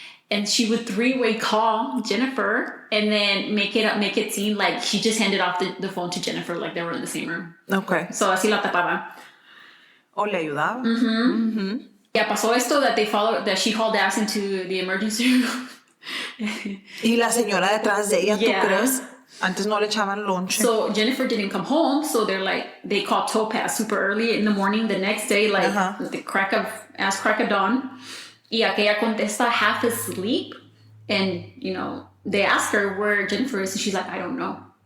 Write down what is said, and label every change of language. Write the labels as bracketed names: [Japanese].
[English] And she would three-way call Jennifer and then make it seem like she just handed off the phone to Jennifer, like they were in the same room. Okay. [Spanish] So así la tapaba. O le ayudaba. [English] Yeah, [Spanish] pasó esto [English] that she hauled ass into the emergency room. [Spanish] Y la señora detrás de ella, ¿tú crees? Antes no le echaban lonche. [English] So Jennifer didn't come home, so they called Topaz super early in the morning the next day, like the crack of dawn. [Spanish] Y aquella contesta [English] half asleep. And, they asked her where Jennifer is, and she's like, I don't know.